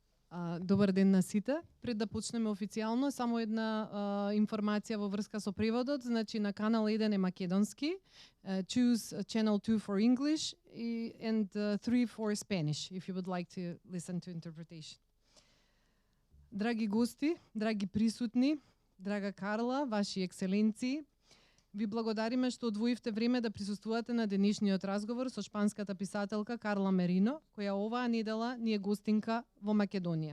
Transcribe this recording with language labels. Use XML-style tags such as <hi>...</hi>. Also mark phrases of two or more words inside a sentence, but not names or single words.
<mk>Добар ден на сите. Пред да почнеме официјално, само една информација во врска со преводот. Значи, на канал 1 е македонски.</mk> <en>Choose channel 2 for English and 3 for Spanish, if you would like to listen to interpretation.</en> <mk>Драги гости, драги присутни, драга Карла, ваши екселенции, ви благодариме што одвоивте време да присуствувате на денешниот разговор со шпанската писателка Карла Мерино, која оваа недела ни е гостинка во Македонија.</mk>